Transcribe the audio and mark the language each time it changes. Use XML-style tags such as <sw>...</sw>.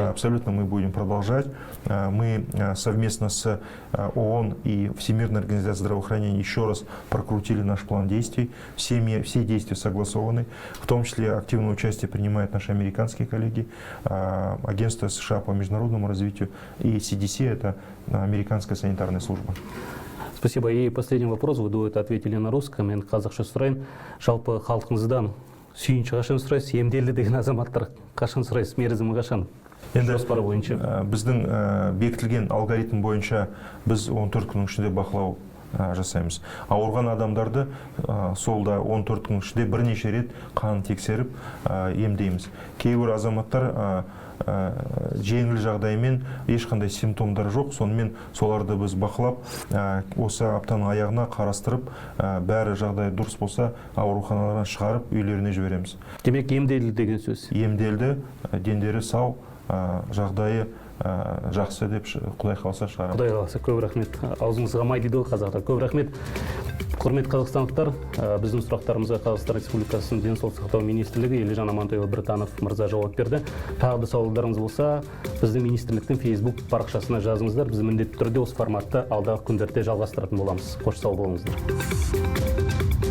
<ru>Да, абсолютно мы будем продолжать. Мы совместно с ООН и Всемирной организацией здравоохранения еще раз прокрутили наш план действий. Все действия согласованы. В том числе активное участие принимают наши американские коллеги, Агентство США по международному развитию и CDC, это американская санитарная служба. Спасибо. И последний вопрос. Вы до этого ответили на русском.</ru> <kk>Мен қазақша сұрайын. Жалпы халқыңыздан сүйінші қашан сұрайсыз? Емделді деген азаматтар қашан сұрайсыз? Мерзімі қашан? Жоспар бойынша. Біздің бекітілген алгоритм бойынша біз 14 күннің ішінде бақылау жасаймыз. Ауырған адамдарды сол да 14 күннің ішінде бірнеше рет қанын тексеріп емдейміз. Кейбір азаматтар жеңіл жағдаймен ешқандай симптомдар жоқ, сонымен соларды біз бақылап, осы аптаның аяғына қарастырып, бәрі жағдай дұрыс болса, ауруханалардан шығарып, үйлеріне жібереміз. Демек, емделді деген сөз. Емделді, дендері сау, жағдайы жақсы деп Құдай қаласа шығарамыз. Құдай қаласа, көп рахмет. Аузыңызға май дейді ғой қазақтар. Көп рахмет. Құрметті қазақстандықтар, біздің сұрақтарымызға Қазақстан Республикасының денсаулық сақтау министрлігі Елжан Амантайұлы Біртанов мырза жауап берді. Тағы да сауалдарыңыз болса, біздің министрліктің Facebook парақшасына жазыңыздар. Біз міндетті түрде осы форматты алдағы күндерде жалғастыратын боламыз. Қош сау болыңыздар.</kk>